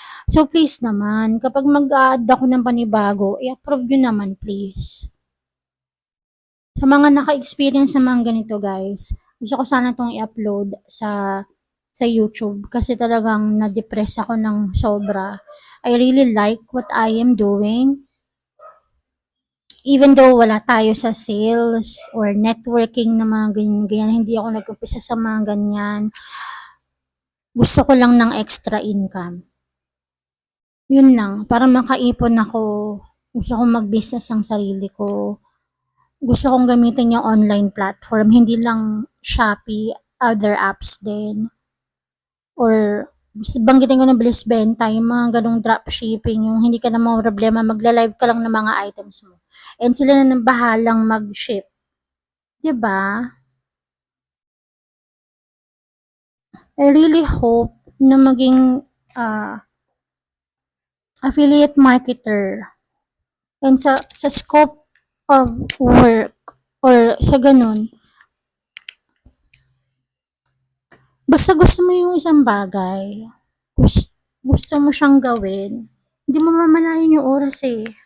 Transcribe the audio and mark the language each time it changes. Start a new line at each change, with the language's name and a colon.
Filipino: So please naman, kapag mag-a-add ako ng panibago, i-approve nyo naman please. Sa mga naka-experience sa mga ganito guys, gusto ko sana itong i-upload sa YouTube kasi talagang na-depress ako ng sobra.
English: I really like what I am doing. Even though
Filipino: wala tayo sa sales or networking na mga ganyan, hindi ako nag-umpisa sa mga ganyan. Gusto ko lang ng extra income. Yun lang, para makaipon ako. Gusto kong mag-business ang sarili ko. Gusto kong gamitin yung online platform, hindi lang Shopee, other apps din. Or banggitin ko na bilis benta, yung mga ganong dropshipping, yung hindi ka na mga problema, magla-live ka lang ng mga items mo. And sila na nang bahalang mag-ship. 'Di ba?
English: I really hope
Filipino: na maging
English: affiliate marketer.
Filipino: And sa scope of work or sa ganun, basta gusto mo yung isang bagay, gusto mo siyang gawin, hindi mo mamalayan yung oras eh.